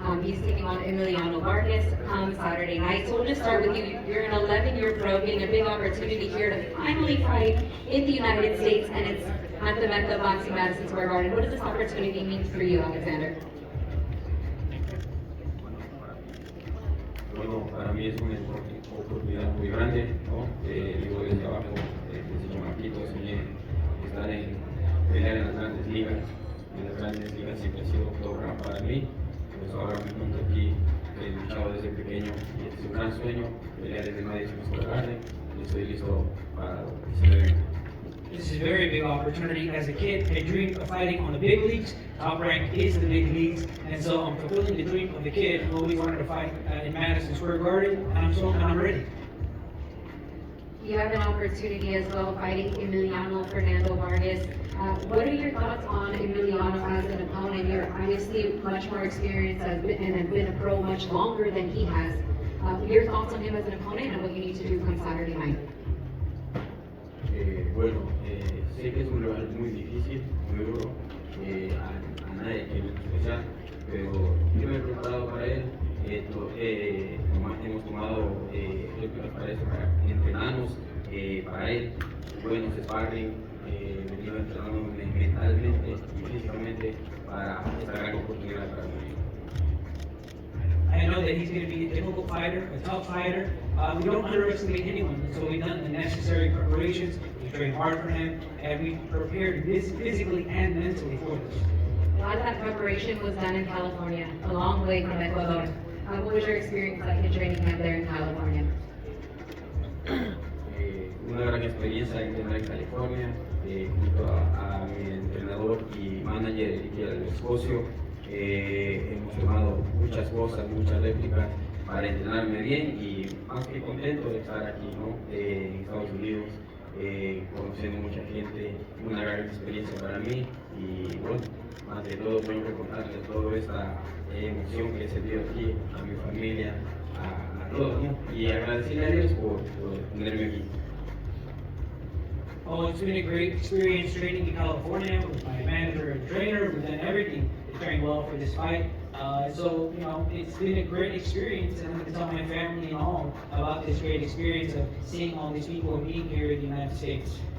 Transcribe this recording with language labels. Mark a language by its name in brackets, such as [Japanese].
[English] He's taking on Emiliano Vargas Saturday night. So we'll just start with you. You're an 11-year pro, getting a big opportunity here to finally fight in the United States, and it's at the Mecca Boxing Madison Square Garden. What does this opportunity mean for you, Alexander? [Spanish] Bueno, para mí es una oportunidad muy grande, ¿no? Digo, desde abajo, desde chamaquito, soñé estar pelear en las grandes ligas. En las grandes ligas siempre ha sido todo gran para mí. Pues ahora me encuentro aquí, he luchado desde pequeño y este es un gran sueño, pelear desde Madison Square Garden. Y estoy listo para lo que se me venga. [English] This is a very big opportunity. As a kid, I dreamed of fighting on the big leagues. Top rank is the big leagues, and so I'm fulfilling the dream of the kid who always wanted to fight in Madison Square Garden, and I'm ready. You have an opportunity as well fighting Emiliano Fernando Vargas. What are your thoughts on Emiliano as an opponent? You're obviously much more experienced and have been a pro much longer than he has. Your thoughts on him as an opponent and what you need to do come Saturday night? [Spanish] Bueno, sé que es un rival muy difícil, muy duro, a nadie quiere especial, pero yo me he preparado para él, hemos tomado para eso, para entrenarnos para él, buenos sparring, venido entrenando mentalmente y físicamente para esta gran oportunidad para mí. [English] I know that he's going to be a difficult fighter, a tough fighter. We don't underestimate anyone, so we've done the necessary preparations. We've trained hard for him, and we've prepared physically and mentally for this. A lot of that preparation was done in California, a long way from Ecuador. What was your experience like in training camp there in California? [Spanish] Una gran experiencia entrenar en California, junto a mi entrenador y manager, el Escocio. Hemos tomado muchas cosas, muchas réplicas para entrenarme bien y más que contento de estar aquí, ¿no? En Estados Unidos, conociendo mucha gente, una gran experiencia para mí y bueno, más de todo tengo que contarles toda esta emoción que he sentido aquí, a mi familia, a todos, ¿no? Y agradecerle a Dios por tenerme aquí. [English] Oh, it's been a great experience training in California with my manager and trainer. We've done everything to train well for this fight. So, it's been a great experience, and I'm going to tell my family and all about this great experience of seeing all these people and being here in the United States.